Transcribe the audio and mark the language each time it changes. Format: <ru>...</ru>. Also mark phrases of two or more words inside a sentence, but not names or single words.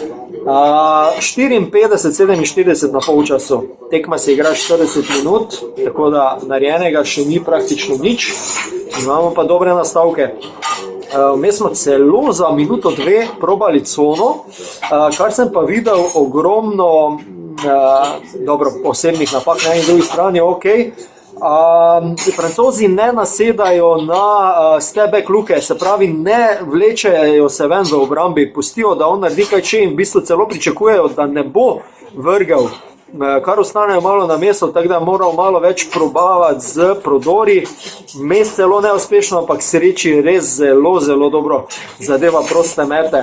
<sl>54-47 na polčasu, tekma se igra 40 minut, tako da narejenega še ni praktično nič, imamo pa dobre nastavke. Vmes smo celo za minuto 2 probali cono, kar sem pa videl ogromno osebnih napak na eni drugi strani, ok. Francozi ne nasedajo na step-back Luke, se pravi ne vlečejo se ven v obrambi, pustijo, da on naredi kaj če in v bistvu celo pričakujejo, da ne bo vrgel, kar ostanejo malo na mestu, tako da je moral malo več probavati z prodori, mes celo neuspešno, ampak sreči res zelo, zelo dobro zadeva proste mete.</sl>